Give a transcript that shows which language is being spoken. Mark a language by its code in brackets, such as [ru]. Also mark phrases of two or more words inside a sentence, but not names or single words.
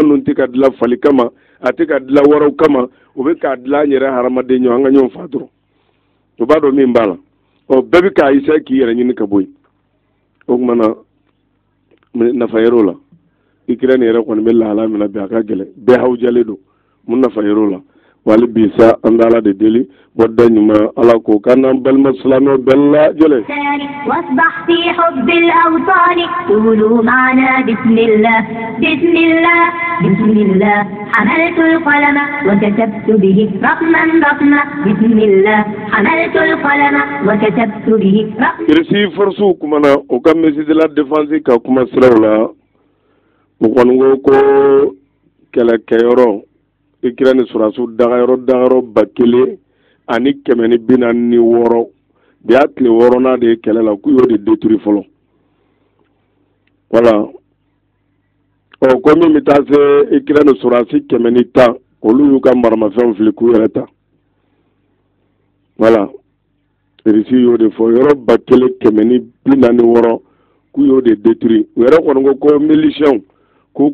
[bm] ninnu tɛ ka dilan fali kama a tɛ ka dilan waraw kama u bɛ k'a dilan an yɛrɛ hadamaden ɲɔgɔn an ka ɲɔgɔn faa dɔrɔn o b'a dɔn min b'a la bɛɛ bɛ k'a isa k'i yɛrɛ ɲini ka bɔ yen o tuma na nafa yer'o la Ukraine yɛrɛ kɔni bɛ lahala min na bi a ka gɛlɛn bɛɛ hawujalen don mun nafa yer'o la wali bi sa an bɛ Ala de deli bɔda ɲuman Ala ko k'an n'an balima silamɛw bɛɛ lajɛlen [ar] واصبح في حب الأوطان قولوا معنا بسم الله بسم الله بسم الله حملت القلم وكتبت به رقما رقما بسم الله حملت القلم وكتبت به رقما [bm] irisi forsu kumana o ka [fr] ministre de la défense [bm] ka kuma siraw la o kɔni ko kɛlɛkɛyɔrɔ Ukraine sɔrɔsiw dagayɔrɔ 1,446 bi a tile 6nan de ye kɛlɛ la k'u y'o de détruire fɔlɔ voilà ko min bɛ taa se Ukraine sɔrɔsi 110 olu y'u ka maramafɛnw fili k'u yɛrɛ ta voilà Russie y'o de fɔ yɔrɔ 1,446 k'u y'o de détruire u yɛrɛ kɔni ko miliciens k'u